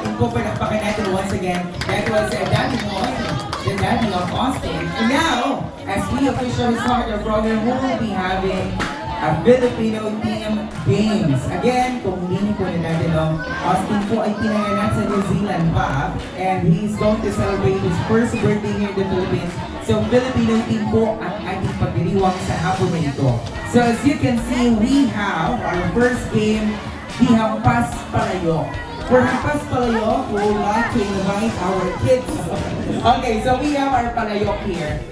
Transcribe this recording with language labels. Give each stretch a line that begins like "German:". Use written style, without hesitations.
Filipino: Kung po palakpakan natin
English: once again, that was Daddy Moy, the Daddy of Austin. And now, as we officially start our program, we will be having a Filipino theme games. Again,
Filipino: kung hindi po na natin,
English: Austin
Filipino: po ay pinanganak
English: sa New Zealand pa, and he is going to celebrate his first birthday here in the Philippines.
Filipino: So, Filipino team po ang ating pagdiriwang sa hapon na ito.
English: So, as you can see, we have our first game, the Hampas Palayok. For Hampas Palayok, we would like to invite our kids. Okay, so we have our palayok here.